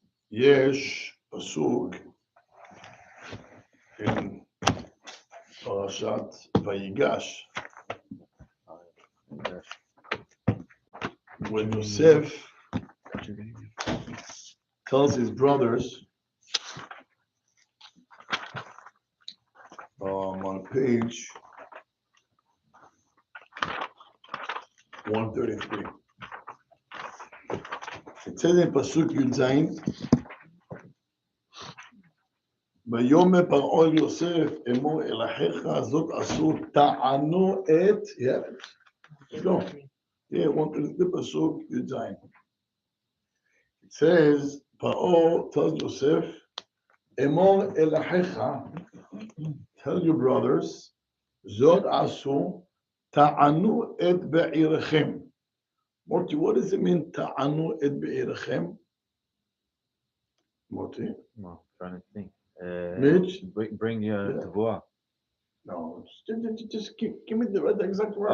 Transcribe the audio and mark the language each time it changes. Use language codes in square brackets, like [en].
[he] יש פסוק [en] in פרשת ויגש, when Yosef tells his brothers, on page 133. It says in Pasuk Yud Zayin, [he] ויאמר פרעה אל יוסף אמור אל אחיך זאת עשו טענו את, go. [en] Yeah, 133 Pasuk Yud Zayin. It says, פרעה tells Yosef, [he] אמור אל אחיך, [en] tell your brothers, [he] זאת עשו טענו את בעירכם. [en] Morty, what does it mean, [he] טענו את בעירכם? [en] Morty? No, trying to think. Mitch? Bring your tavua. No, just give me the exact words.